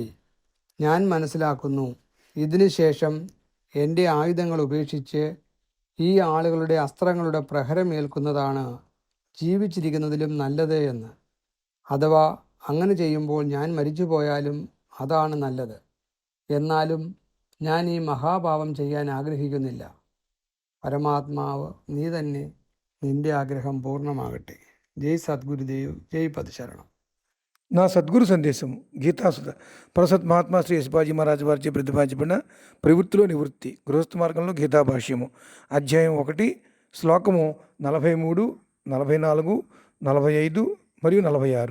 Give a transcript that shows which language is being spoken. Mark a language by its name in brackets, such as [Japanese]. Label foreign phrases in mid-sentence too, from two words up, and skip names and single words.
[Malayalam] ഞാൻ മനസ്സിലാക്കുന്നു, ഇതിനുശേഷം എൻ്റെ ആയുധങ്ങൾ ഉപേക്ഷിച്ച് ഈ ആളുകളുടെ അസ്ത്രങ്ങളുടെ പ്രഹരമേൽക്കുന്നതാണ് ജീവിച്ചിരിക്കുന്നതിലും നല്ലത് എന്ന്. അഥവാ അങ്ങനെ ചെയ്യുമ്പോൾ ഞാൻ മരിച്ചുപോയാലും അതാണ് നല്ലത്. എന്നാലും ഞാൻ ഈ മഹാപാപം ചെയ്യാൻ ആഗ്രഹിക്കുന്നില്ല. പരമാത്മാവ് നീ തന്നെ, നിന്റെ ആഗ്രഹം പൂർണ്ണമാകട്ടെ. [Telugu] జై సద్గురుదేవ్, జై పదశరణం. నా సద్గురు సందేశం గీతాసుధ ప్రసత్ మహాత్మా శ్రీ యశపాజీ మహారాజు వారిచే ప్రతిపాదించబడిన ప్రవృత్తిలో నివృత్తి గృహస్థ మార్గంలో గీతా భాష్యము అధ్యాయం 1 శ్లోకము 43, 44, 45 మరియు 46.